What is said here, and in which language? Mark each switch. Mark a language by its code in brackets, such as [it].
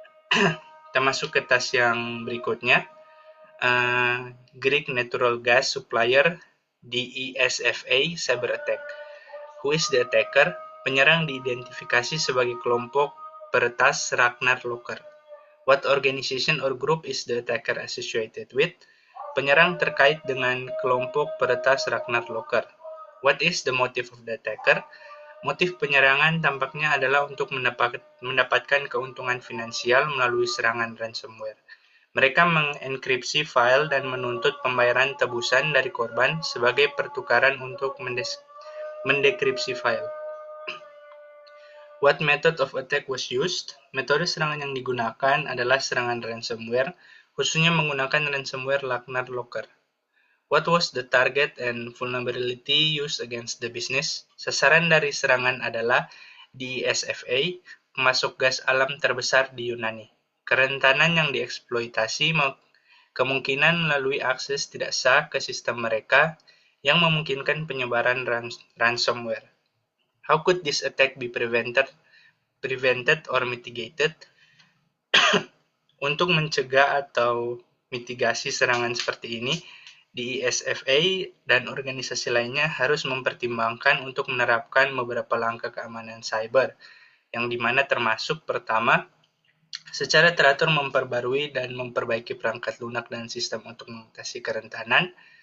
[id] Kita masuk ke task yang berikutnya. Greek Natural Gas Supplier DESFA Cyber Attack. [en] Who is the attacker? [id] Penyerang diidentifikasi sebagai kelompok peretas Ragnar Locker. [en] What organization or group is the attacker associated with? [id] Penyerang terkait dengan kelompok peretas Ragnar Locker. [en] What is the motive of the attacker? [id] Motif penyerangan tampaknya adalah untuk mendapatkan keuntungan finansial melalui serangan ransomware. Mereka mengenkripsi file dan menuntut pembayaran tebusan dari korban sebagai pertukaran untuk mendekripsi file. [en] What method of attack was used? [id] Metode serangan yang digunakan adalah serangan ransomware, khususnya menggunakan ransomware Ragnar Locker. [en] What was the target and vulnerability used against the business? [id] Sasaran dari serangan adalah DESFA, pemasok gas alam terbesar di Yunani. Kerentanan yang dieksploitasi kemungkinan melalui akses tidak sah ke sistem mereka yang memungkinkan penyebaran ransomware. [en] How could this attack be prevented or mitigated? [id] Untuk mencegah atau mitigasi serangan seperti ini, DESFA dan organisasi lainnya harus mempertimbangkan untuk menerapkan beberapa langkah keamanan cyber, yang dimana termasuk pertama, secara teratur memperbarui dan memperbaiki perangkat lunak dan sistem untuk mengatasi kerentanan.